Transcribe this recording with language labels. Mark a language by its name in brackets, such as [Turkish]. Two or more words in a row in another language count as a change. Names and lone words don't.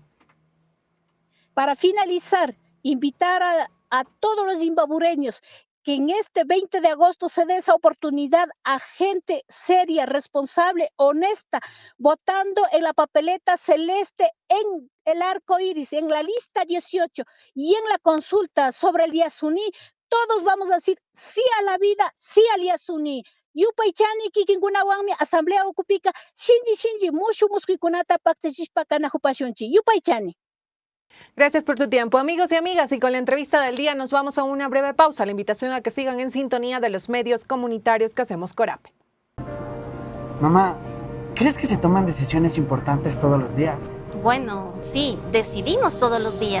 [Spanish] Para finalizar, invitar a todos los imbabureños que en este 20 de agosto se dé esa oportunidad a gente seria, responsable, honesta, votando en la papeleta celeste, en el arco iris, en la lista 18 y en la consulta sobre el Yasuní. Todos vamos a decir sí a la vida, sí al Yasuní. [Quechua] Yupaychani kikinkunawanmi asamblea ukupika shinji mushu musquikunata pactachishpa kanajupashunchi. Yupaychani. [Spanish] Gracias por su tiempo, amigos y amigas, y con la entrevista del día nos vamos a una breve pausa. La invitación a que sigan en sintonía de los medios comunitarios que hacemos Corap. Mamá, ¿crees que se toman decisiones importantes todos los días? Bueno, sí, decidimos todos los días.